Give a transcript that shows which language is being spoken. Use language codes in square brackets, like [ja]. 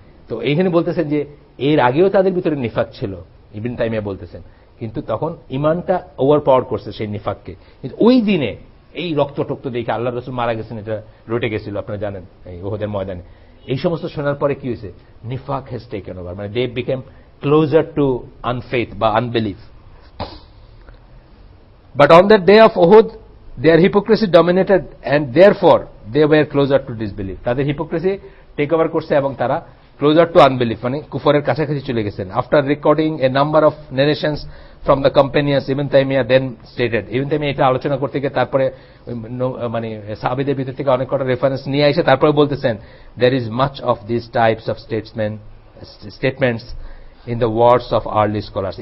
[bn] তো এইখানে বলতেছেন যে এর আগেও তাদের ভিতরে নিফাক ছিল, ইবনে তাইমিয়া বলতেছেন, কিন্তু তখন ইমানটা ওভার পাওয়ার করছে সেই নিফাককে। কিন্তু ওই দিনে এই রক্ত টক্ত দেখে আল্লাহ রাসূল মারা গেছেন, এটা রটে গেছিল, আপনারা জানেন, এই উহুদের ময়দানে। এই সমস্ত শোনার পরে কি হয়েছে, [en] নিফাক has taken over, মানে they became closer to unfaith বা unbelief. But on that day of Uhud, their hypocrisy dominated and therefore they were closer to disbelief. [bn] তাদের হিপোক্রেসি টেক ওভার করছে এবং তারা [en] closer to unbelief, [bn] মানে কুফরের কাছাকাছি চলে গেছেন। [en] after recording a number of narrations from the companions, Ibn Taymiyyah then stated, Ibn Taymiyyah [bn] এটা আলোচনা করতে গিয়ে তারপরে মানে সাহাবীদের ভিতর থেকে অনেক কটা রেফারেন্স নিয়ে এসে তারপরে বলতেছেন, [en] there is much of these types of statements in the words of early scholars.